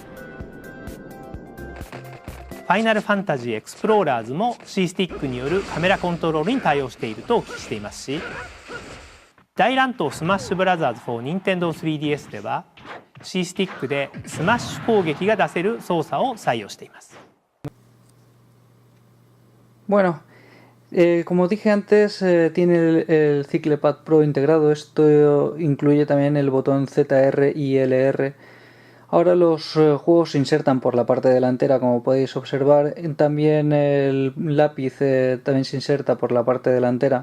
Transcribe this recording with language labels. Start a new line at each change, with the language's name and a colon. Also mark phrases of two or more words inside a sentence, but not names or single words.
Japanese: ァイナルファンタジーエクスプローラーズも C スティックによるカメラコントロールに対応しているとお聞きしていますし、大乱闘スマッシュブラザーズ for Nintendo 3DS では C スティックでスマッシュ攻撃が出せる操作を採用しています。
Spanish: Bueno, Como dije antes, tiene el CiclePad Pro integrado. Esto incluye también el botón ZR y LR. Ahora los juegos se insertan por la parte delantera, como podéis observar. También el lápiz también se inserta por la parte delantera.